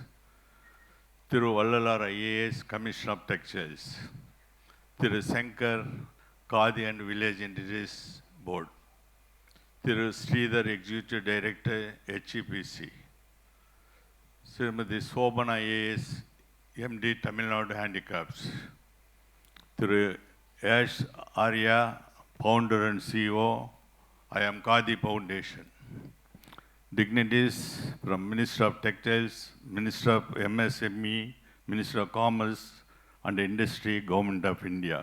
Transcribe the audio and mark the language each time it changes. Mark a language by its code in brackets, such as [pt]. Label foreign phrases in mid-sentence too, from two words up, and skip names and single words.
[en] Thiru Vallalar, IAS, Commissioner of Textiles. Thiru Shankar, Khadi and Village Industries Board. Thiru Sridhar, Executive Director, HEPC. Srimati Sobana, IAS, MD, Tamil Nadu Handicaps. Thiru Ash Arya, Founder and CEO, I am Khadi Foundation. Dignitaries from Minister of Textiles, Minister of MSME, Minister of Commerce and Industry, Government of India.